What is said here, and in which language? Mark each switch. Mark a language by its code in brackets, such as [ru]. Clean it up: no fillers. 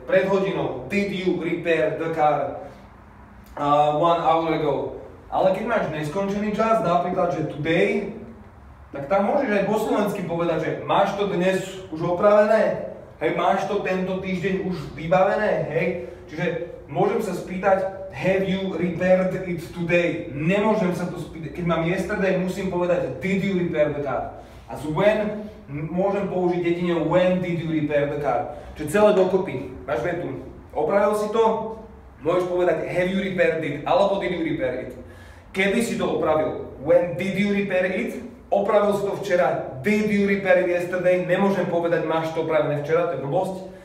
[sk] Pred hodinou, [en] did you repair the car 1 hour ago? [sk] Ale keď máš neskončený čas, napríklad, že today, tak tam môžeš aj po slovensky povedať, že máš to dnes už opravené? Hej, máš to tento týždeň už vybavené? Hej? Čiže môžem sa spýtať, [en] have you repaired it today? [sk] Nemôžem sa to spýtať. Keď mám yesterday, musím povedať, [en] did you repair the car? [sk] A z when môžem použiť jedine [en] when did you repair the car. [sk] Čiže celé dokopy. Máš vetu. Opravil si to? Môžeš povedať [en] have you repaired it alebo did you repair it. [sk] Kedy si to opravil? [en] When did you repair it? [sk] Opravil si to včera. [en] Did you repair it yesterday? [sk] Nemôžem povedať máš to opravené včera, to je blbosť.